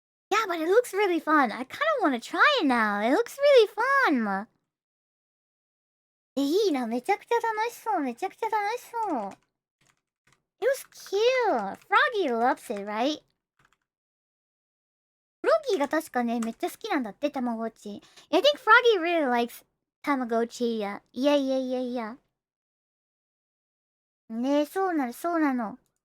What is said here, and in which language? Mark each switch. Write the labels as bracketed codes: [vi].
[en] Yeah, but it looks really fun. I kind of want to try it now. It looks really fun. [ja] いいな、めちゃくちゃ楽しそう、めちゃくちゃ楽しそう。 [en] It was cute. Froggy loves it, right? [ja] フロギーが確かね、めっちゃ好きなんだって、たまごっち。 [en] I think Froggy really likes Tamagotchi. Yeah, yeah, yeah, yeah. [ja] ねえ、そうなの、そうなの。